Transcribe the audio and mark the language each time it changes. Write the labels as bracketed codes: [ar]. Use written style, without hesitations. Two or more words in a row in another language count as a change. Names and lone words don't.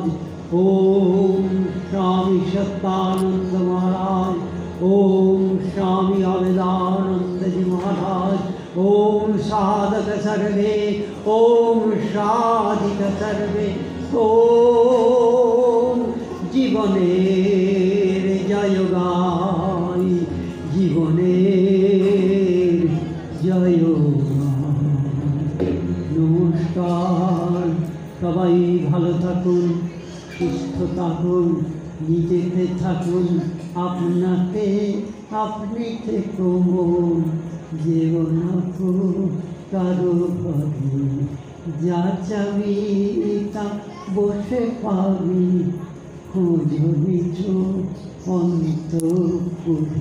[sa] ओम स्वामी सत्यानंद महाराज। ओम स्वामी अविदानंद जी महाराज। ओम साधक सर्वे ओम [bn] साधिक सर्वे ओम জীবনের জয় গাই জীবনের জয় গাই। নমস্কার, সবাই ভালো থাকুন, সুস্থ থাকুন, নিজেতে থাকুন, আপনাকে আপনি থেকুন, যেও না কারো ঘরে, যা চাবি তা বসে পাবি, খোঁজ নিচ অন্তপুরে।